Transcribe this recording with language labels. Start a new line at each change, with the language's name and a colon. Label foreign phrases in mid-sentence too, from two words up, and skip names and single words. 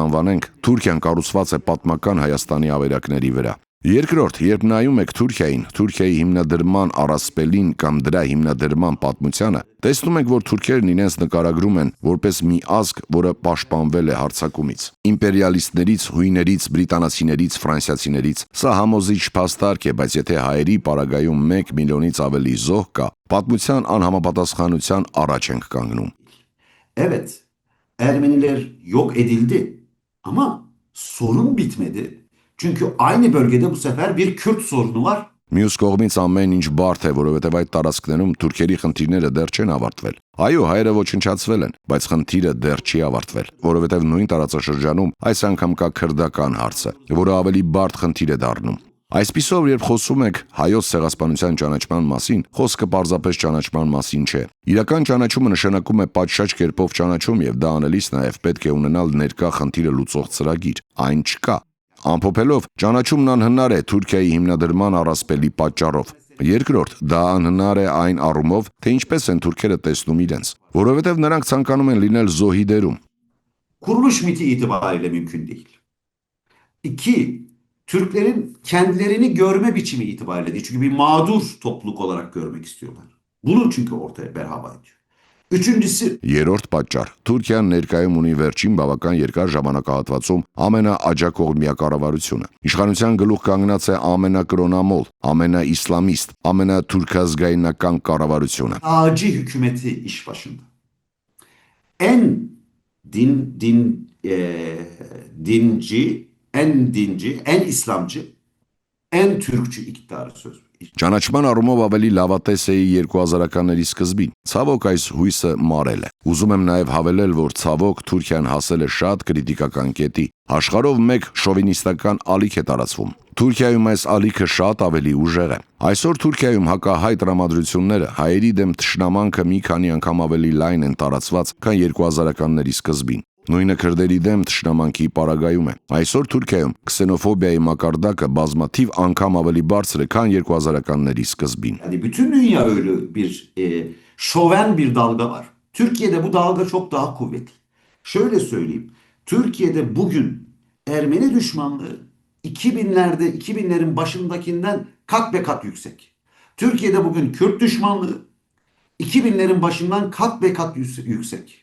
Armenian: անվանենք, Թուրքիան կառուցված է պատմական Հայաստանի ավերակների վրա։ Երկրորդ, երբ նայում եք Թուրքիային, Թուրքիայի հիմնադրման առասպելին կամ դրա հիմնադրման պատմությանը, տեսնում եք, որ թուրքերն իրենց նկարագրում են որպես մի ազգ, որը պաշտպանվել է հարձակումից։ Իմպերիալիստներից, հույներից, բրիտանացիներից, ֆրանսիացիներից սա համոզիչ փաստարկ է, բայց եթե հայերի պարագայում 1 միլիոնից ավելի զոհ կա, պատմության անհամապատասխանության առաջ ենք կանգնում։
Turkish: Evet, Ermeniler yok edildi ama sorun bitmedi. Çünkü aynı bölgede bu sefer bir Kürt sorunu var.
Armenian: Մյուս կողմից ամեն ինչ բարդ է, որովհետև այդ տարածքներում թուրքերի խնդիրները դեռ չեն ավարտվել։ Այո, հայերը ոչնչացվել են, բայց խնդիրը դեռ չի ավարտվել, որովհետև նույն տարածաշրջանում այս անգամ կա քրդական հարցը, որը ավելի բարդ խնդիր է դառնում։ Այսպիսով, երբ խոսում եք հայոց ցեղասպանության ճանաչման մասին, խոսքը պարզապես ճանաչման մասին չէ։ Իրական ճանաչումը նշանակում է պատշաճ կերպով ճանաչում եւ դա անելիս նաեւ պետք է ունենալ ներկա խնդիրը լուծող ծրագիր։ Այն չկա։ Ամփոփելով, ճանաչումն անհնար է Թուրքիայի հիմնադրման առասպելի պատճառով։ Երկրորդ, դա անհնար է այն առումով, թե ինչպես են թուրքերը տեսնում իրենց, որովհետև նրանք ցանկանում են լինել զոհի դերում։
Turkish: Kuruluş miti itibariyle mümkün değil. İki, Türklerin kendilerini görme biçimi itibariyle değil. Çünkü bir mağdur topluluk olarak görmek istiyorlar. Bunu çünkü ortaya berhava ediyor. Üçüncüsü
Armenian: Երրորդ պատճառ. Թուրքիան ներկայում ունի վերջին բավական երկար ժամանակահատվածում ամենաաջակողմյա կառավարությունը։ Իշխանության գլուխ կանգնած է ամենակրոնամոլ, ամենաիսլամիստ, ամենաթուրքազգայնական կառավարությունը։
Turkish: Ağacı hükümeti iş başında. en İslamcı, en Türkçü iktidarı söz veriyor.
Armenian: Ճանաչման առումով ավելի լավատես էի 2000-ականների սկզբին։ Ցավոք այս հույսը մարել է։ Ուզում եմ նաև հավելել, որ ցավոք Թուրքիան հասել է շատ կրիտիկական կետի։ Աշխարհով մեկ շովինիստական ալիք է տարածվում։ Թուրքիայում այս ալիքը շատ ավելի ուժեղ է։ Այսօր Թուրքիայում հակահայ տրամադրությունները հայերի դեմ թշնամանքը մի քանի անգամ ավելի լայն են տարածված, քան 2000-ականների սկզբին։ Նույնը քրդերի դեմ թշնամանքի պարագայում է։ Այսօր Թուրքիայում քսենոֆոբիայի մակարդակը բազմաթիվ անգամ ավելի բարձր է, քան 2000-ականների սկզբին։
Turkish: Yani bütün dünya öyle bir şoven bir dalga var. Türkiye'de bu dalga çok daha kuvvetli. Şöyle söyleyeyim. Türkiye'de bugün Ermeni düşmanlığı 2000'lerin başındakinden kat be kat yüksek. Türkiye'de bugün Kürt düşmanlığı 2000'lerin başından kat be kat yüksek.